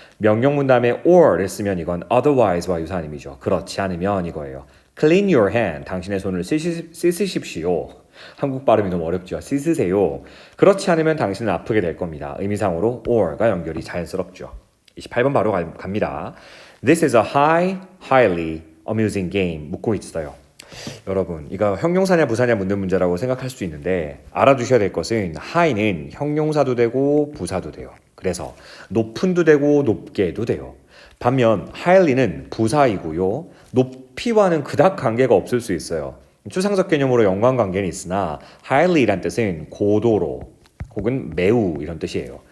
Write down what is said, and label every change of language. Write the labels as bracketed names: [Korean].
[Korean] 명령문 다음에 or를 쓰면 이건 otherwise와 유사한 의미죠. 그렇지 않으면 이거예요. [English] Clean your hand. [Korean] 당신의 손을 씻으십시오. 한국 발음이 너무 어렵죠. 씻으세요. 그렇지 않으면 당신은 아프게 될 겁니다. 의미상으로 or가 연결이 자연스럽죠. 28번 바로 갑니다. [English] This is a highly amusing game. [Korean] 묻고 있어요. 여러분, 이거 형용사냐 부사냐 묻는 문제라고 생각할 수 있는데 알아두셔야 될 것은 high는 형용사도 되고 부사도 돼요. 그래서 높은도 되고 높게도 돼요. 반면 highly는 부사이고요. 높이와는 그닥 관계가 없을 수 있어요. 추상적 개념으로 연관관계는 있으나 highly란 뜻은 고도로 혹은 매우 이런 뜻이에요.